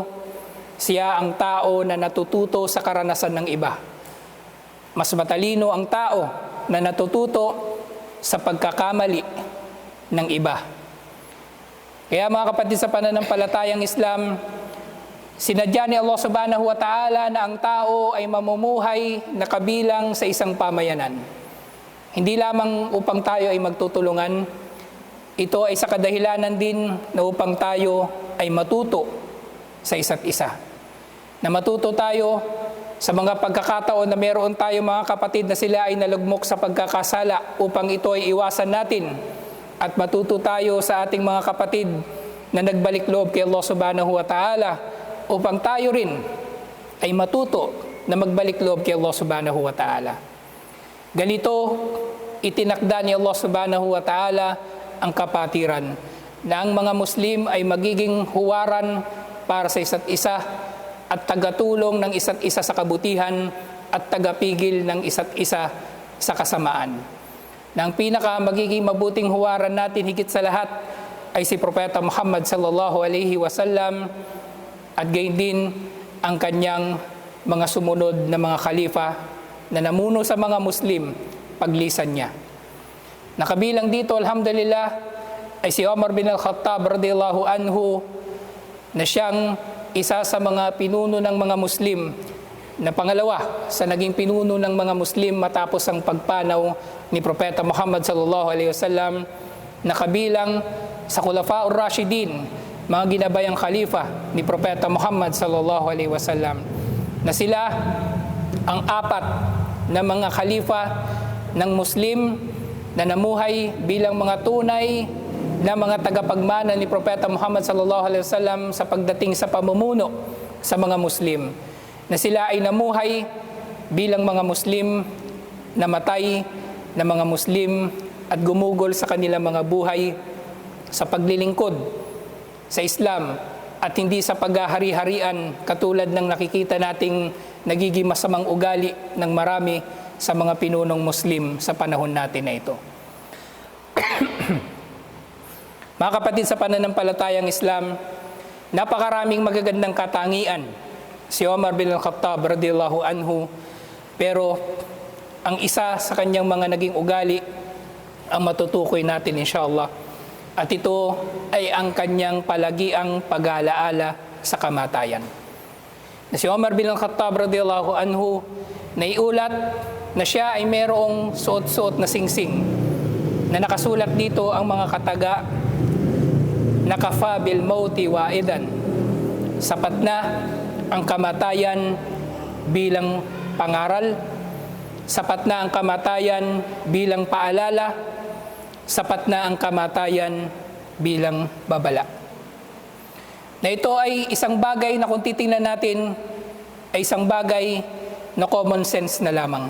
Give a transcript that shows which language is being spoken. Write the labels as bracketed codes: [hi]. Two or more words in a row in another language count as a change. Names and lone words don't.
[tl] Siya ang tao na natututo sa karanasan ng iba. Mas matalino ang tao na natututo sa pagkakamali ng iba. Kaya mga kapatid sa pananampalatayang Islam, sinadya ni Allah [ar] سبحانه وتعالى [tl] na ang tao ay mamumuhay na kabilang sa isang pamayanan. Hindi lamang upang tayo ay magtutulungan, ito ay sa kadahilanan din na upang tayo ay matuto sa isa't isa. Na matuto tayo sa mga pagkakataon na meron tayo mga kapatid na sila ay nalugmok sa pagkakasala upang ito ay iwasan natin at matuto tayo sa ating mga kapatid na nagbalik loob kay Allah [ar] سبحانه وتعالى [tl] upang tayo rin ay matuto na magbalik loob kay Allah [ar] سبحانه وتعالى. [tl] Ganito itinakda ni Allah [ar] سبحانه وتعالى [tl] ang kapatiran na ang mga Muslim ay magiging huwaran para sa isa't isa at tagatulong ng isa't isa sa kabutihan at tagapigil ng isa't isa sa kasamaan. Na ang pinaka magiging mabuting huwaran natin higit sa lahat ay si Propeta Muhammad [ar] صلى الله عليه وسلم [tl] at gayon din ang kanyang mga sumunod na mga khalifa na namuno sa mga Muslim paglisan niya. Nakabilang dito, alhamdulillah, ay si Umar bin al-Khattab [ar] رضي الله عنه [tl] na siyang isa sa mga pinuno ng mga Muslim na pangalawa sa naging pinuno ng mga Muslim matapos ang pagpanaw ni Propeta Muhammad [ar] صلى الله عليه وسلم [tl] na kabilang sa [ar] الخلفاء الراشدين, [tl] mga ginabayang khalifa ni Propeta Muhammad [ar] صلى الله عليه وسلم [tl] na sila ang 4 na mga khalifa ng Muslim na namuhay bilang mga tunay na mga tagapagmana ni Propeta Muhammad [ar] صلى الله عليه وسلم [tl] sa pagdating sa pamumuno sa mga Muslim. Na sila ay namuhay bilang mga Muslim, namatay na mga Muslim at gumugol sa kanilang mga buhay sa paglilingkod sa Islam at hindi sa paghahari-harian katulad ng nakikita nating nagiging masamang ugali ng marami sa mga pinunong Muslim sa panahon natin na ito. Mga kapatid sa pananampalatayang Islam, napakaraming magagandang katangian si Umar bin al-Khattab [ar] رضي الله عنه, [tl] pero ang isa sa kanyang mga naging ugali ang matutukoy natin inshallah. At ito ay ang kanyang palagiang pag-aalaala sa kamatayan. Na si Umar bin al-Khattab [ar] رضي الله عنه, [tl] naiulat na siya ay mayroong suot-suot na singsing na nakasulat dito ang mga kataga, [ar] كفى بالموت واعظا, [tl] sapat na ang kamatayan bilang pangaral, Sapat na ang kamatayan bilang paalala, sapat na ang kamatayan bilang babala. Na ito ay isang bagay na kung titingnan natin, ay isang bagay na [en] common sense [tl] na lamang.